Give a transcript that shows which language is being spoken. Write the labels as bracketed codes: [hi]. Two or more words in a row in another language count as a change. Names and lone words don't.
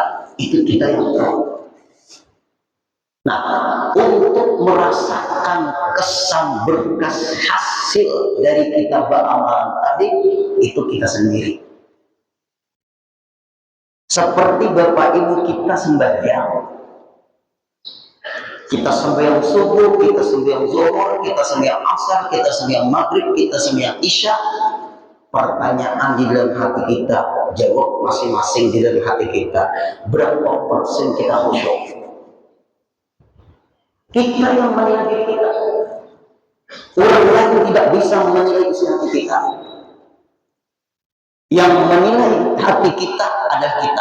[id] Itu kita yang tahu. Nah, untuk merasakan kesan berkas hasil dari kita beramalan tadi, itu kita sendiri. Seperti Bapak Ibu kita sembahyang. Kita sembahyang subuh, kita sembahyang zuhur, kita sembahyang asar, kita sembahyang maghrib, kita sembahyang isya. Pertanyaan di dalam hati kita, jawab masing-masing di dalam hati kita. Berapa persen kita khusyuk? Kita yang menilai diri kita. Orang lain tidak bisa menilai isi hati kita. Yang menilai hati kita adalah kita.